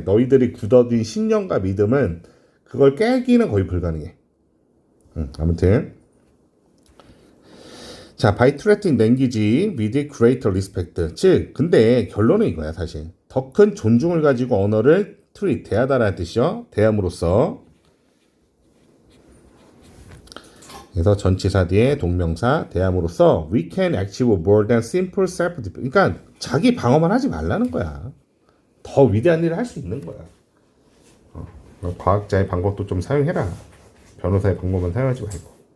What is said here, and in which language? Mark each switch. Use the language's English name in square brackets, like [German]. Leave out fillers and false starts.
[Korean] 너희들이 굳어진 신념과 믿음은 그걸 깨기는 거의 불가능해. 아무튼 자, [English] by treating language with greater respect. [Korean] 즉 근데 결론은 이거야. 사실 더 큰 존중을 가지고 언어를 treat 대하다라는 뜻이죠. 대함으로써. 그래서 전치사 뒤에 동명사 대함으로써 [English] we can achieve more than simple self-defense. [Korean] 그러니까 자기 방어만 하지 말라는 거야. 더 위대한 일을 할 수 있는 거야. 과학자의 방법도 좀 사용해라. 변호사의 방법만 사용하지 말고.